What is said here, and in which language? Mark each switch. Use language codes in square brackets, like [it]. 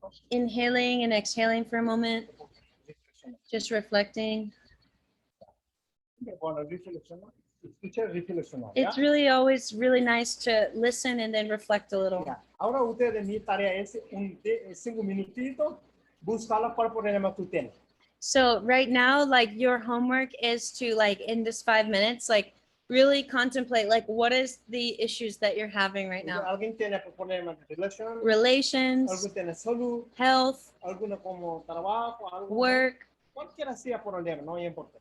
[en] Inhaling and exhaling for a moment, just reflecting. [es] Bueno, escucha reflexionar. [en] It's really always really nice to listen and then reflect a little. [es] Ya. Ahora ustedes, mi tarea es 5 minutitos, buscar cuál problema tú tienes. [en] So right now, like your homework is to like in this 5 minutes, like really contemplate like what is the issues that you're having right now. [es] Alguien tiene problemas de relación, [en] Relations, [es] alguien tiene salud, [en] health, [es] alguno como trabajo, algo, [en] work, [es] cualquiera sea problema, no importa.